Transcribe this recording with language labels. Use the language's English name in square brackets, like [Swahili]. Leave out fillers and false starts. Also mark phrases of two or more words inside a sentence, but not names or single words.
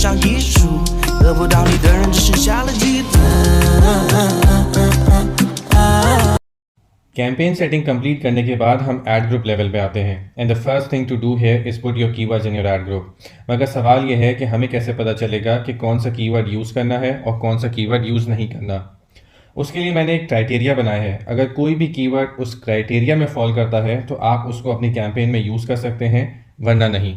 [Chinese] 上艺术，得不到你的人只剩下了嫉妒。 [English] campaign setting complete [Hindi] करने के बाद हम [English] ad group level [Hindi] पे आते हैं [English] and the first thing to do here is put your keywords in your ad group. [Hindi] मगर सवाल ये है कि हमें कैसे पता चलेगा कि कौन सा [English] keyword use [Hindi] करना है और कौन सा [English] keyword use [Hindi] नहीं करना। उसके लिए मैंने एक क्राइटेरिया बनाया है। अगर कोई भी कीवर्ड उस क्राइटेरिया में फॉल करता है तो आप उसको अपनी कैंपेन में यूज़ कर सकते हैं, वरना नहीं।